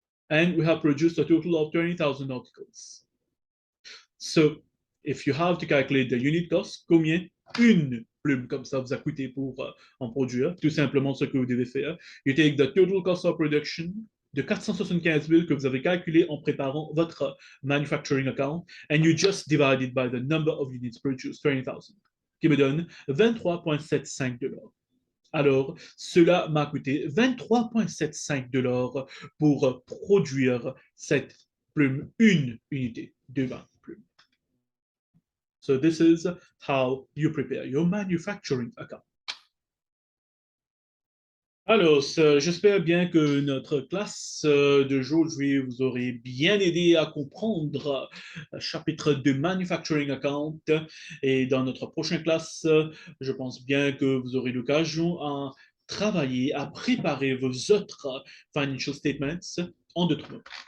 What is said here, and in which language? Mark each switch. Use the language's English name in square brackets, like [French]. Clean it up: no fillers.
[English] And we have produced a total of 20,000 articles. So if you have to calculate the unit cost, [French] combien une plume comme ça vous a coûté pour en produire? Tout simplement ce que vous devez faire. [English] You take the total cost of production [French] de 475 000 que vous avez calculé en préparant votre [English] manufacturing account, and you just divide it by the number of units produced, 20,000, [French] qui me donne 23,75 $. Alors, cela m'a coûté 23,75 $ pour produire cette plume, une unité de 20 plumes. [English] So this is how you prepare your manufacturing account. [French] Alors, j'espère bien que notre classe d'aujourd'hui vous aurait bien aidé à comprendre le chapitre de Manufacturing Account. Et dans notre prochaine classe, je pense bien que vous aurez l'occasion à travailler, à préparer vos autres financial statements en d'autres mots.